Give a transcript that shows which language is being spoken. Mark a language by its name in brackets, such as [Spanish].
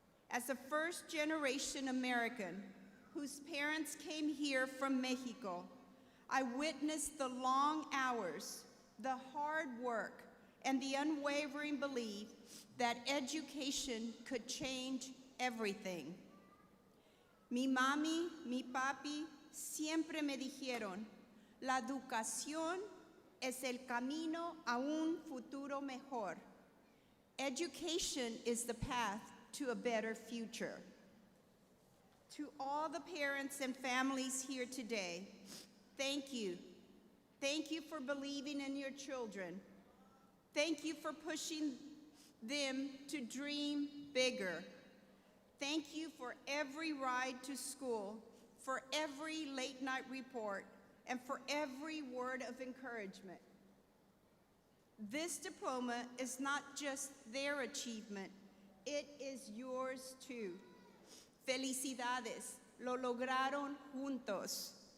[English] As a first-generation American whose parents came here from Mexico, I witnessed the long hours, the hard work, and the unwavering belief that education could change everything. [Spanish] Mi mami, mi papi siempre me dijeron, la educación es el camino a un futuro mejor. [English] Education is the path to a better future. To all the parents and families here today, thank you. Thank you for believing in your children. Thank you for pushing them to dream bigger. Thank you for every ride to school, for every late night report, and for every word of encouragement. This diploma is not just their achievement, it is yours too. [Spanish] Felicidades, lo lograron juntos.